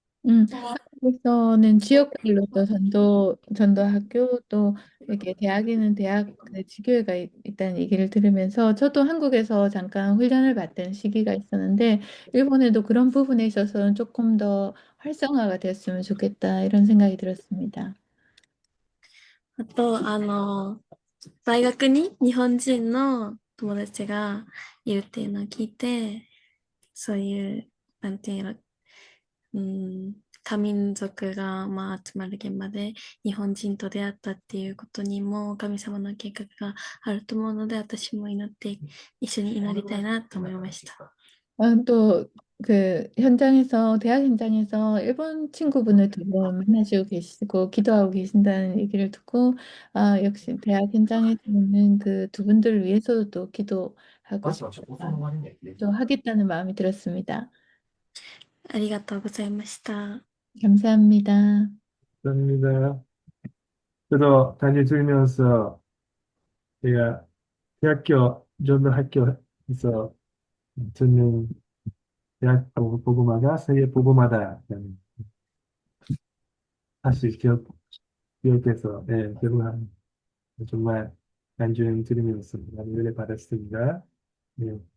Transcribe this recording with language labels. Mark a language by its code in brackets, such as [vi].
[ko] 한국에서는 지역별로 또 전도학교 또 이렇게 대학에는 대학 그 지교회가 있다는 얘기를 들으면서 저도 한국에서 잠깐 훈련을 받던 시기가 있었는데 일본에도 그런 부분에 있어서는 조금 더 활성화가 됐으면 좋겠다 이런 생각이 들었습니다. [ja] あと、大学に日本人の友達がいるっていうのを聞いて、そういう、なんていうの、多民族が集まる現場で日本人と出会ったっていうことにも神様の計画があると思うので、私も祈って一緒に祈りたいなと思いました。 [ko] 또 그 대학 현장에서 일본 친구분을 두 분 만나시고 계시고 기도하고 계신다는 얘기를 듣고 역시 대학 현장에서는 그 두 분들을 위해서도 또 기도하고 싶다, 또 하겠다는 마음이 들었습니다. [ja] ありがとうございました。 [ko] 감사합니다. 감사합니다. 저도 다녀들면서 제가 대학교, 전도 학교에서 듣는 대학 복음화가 세계 복음화다. 사실 기억해서, 네, 기억한 정말 간증 들으면서 많이 은혜 받았습니다. 네.